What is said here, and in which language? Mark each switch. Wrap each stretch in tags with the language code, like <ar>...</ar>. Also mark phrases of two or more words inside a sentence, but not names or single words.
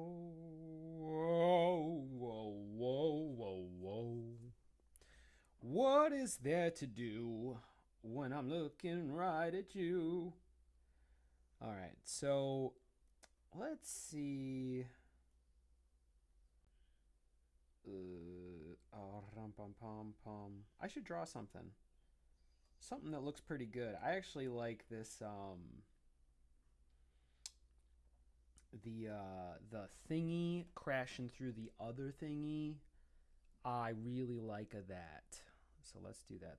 <en>Whoa, whoa, whoa, whoa, whoa. What is there to do when I'm looking right at you? All right, so let's see. Rum pum pum pum. I should draw something. Something that looks pretty good. I actually like this. The thingy crashing through the other thingy. I really like that. So let's do that.</en>